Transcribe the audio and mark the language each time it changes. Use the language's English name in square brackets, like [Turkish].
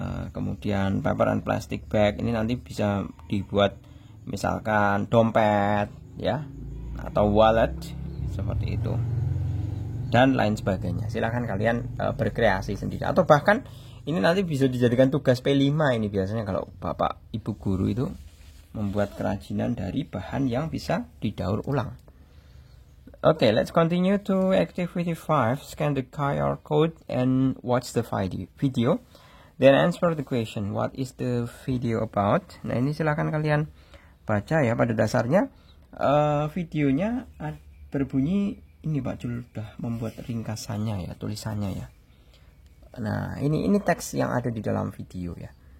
[Indonesian] Kemudian paper and plastic bag ini nanti bisa dibuat misalkan dompet ya, atau wallet seperti itu, dan lain sebagainya. Silahkan kalian berkreasi sendiri, atau bahkan ini nanti bisa dijadikan tugas P5 ini biasanya kalau bapak ibu guru itu membuat kerajinan dari bahan yang bisa didaur ulang. [English] Okay, let's continue to activity 5. Scan the QR code and watch the video. Then answer the question, what is the video about? [Indonesian] Nah ini silahkan kalian baca ya. Pada dasarnya videonya berbunyi ini, Pak Jul sudah membuat ringkasannya ya, tulisannya ya. Nah ini teks yang ada di dalam video ya.